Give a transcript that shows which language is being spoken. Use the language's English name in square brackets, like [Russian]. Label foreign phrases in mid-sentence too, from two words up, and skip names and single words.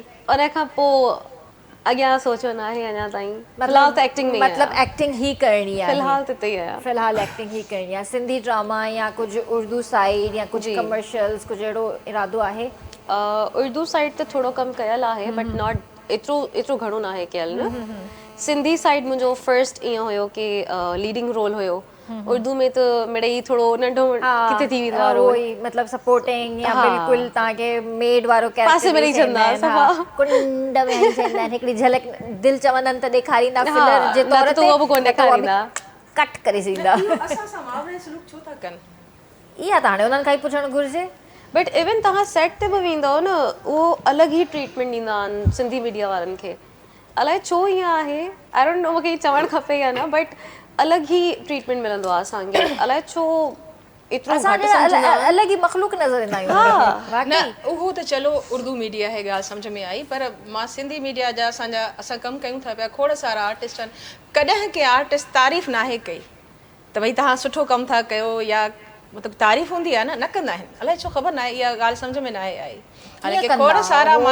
[Sindhi] उन खां पोइ अॻियां सोचो न आहे अञा ताईं फ़िलहालु त एक्टिंग में मतिलबु एक्टिंग ही करणी आहे फ़िलहालु त हिते ई आहियां फ़िलहालु एक्टिंग ही करणी आहे। सिंधी ड्रामा या कुझु उर्दू साइड या कुझु कमर्शियल्स कुझु अहिड़ो इरादो आहे? उर्दू साइड ते थोरो कमु कयल आहे [English] but not [Sindhi] एतिरो घणो न आहे कयल न सिंधी साइड मुंहिंजो फर्स्ट ईअं हुयो कि लीडिंग रोल हुयो उर्दू में त मिड़ई थोरो नंढो किथे थी वेंदो आहे रोल वही मतलब सपोर्टिंग या बिल्कुल ताके मेड वारो कैरेक्टर पासे में रही चवंदा सफ़ा। कुंड में चवंदा आहिनि हिकिड़ी झलक दिल चवंदनि त ॾेखारींदा फिलर जे न तौर त ते उहो बि कोन न त उहा बि ॾेखारींदा। कट करे सघंदा असां सां मावरे सलूक छो था कनि इहा त हाणे उन्हनि खां ई पुछणु घुरिजे [English] but even [Sindhi] तव्हां सेट ते बि वेंदव न उहो अलॻि ई ट्रीटमेंट ॾींदा आहिनि सिंधी मीडिया वारनि खे अलाए छो ईअं आहे [English] I don't know [Sindhi] मूंखे चवणु खपे या न बट अलॻि ई ट्रीटमेंट मिलंदो आहे असांखे अलाए छो एतिरो असां घटि सम्झंदा आहिनि। अलॻि ई मखलूक नज़र ईंदा आहियूं उन्हनि न में। उहो त चलो उर्दू मीडिया है ॻाल्हि सम्झ में आई पर मां सिंधी मीडिया जा असां कमु कयूं था पिया खोड़ सारा आर्टिस्ट आहिनि कॾहिं के आर्टिस्ट तारीफ़ नाहे कई त भई तव्हां सुठो कमु था कयो या मतिलबु तारीफ़ हूंदी आहे न कंदा आहिनि अलाए छो ख़बर न आहे इहा ॻाल्हि सम्झ में न आहे आई हालांकि कंदा? खोड़ सारा उहो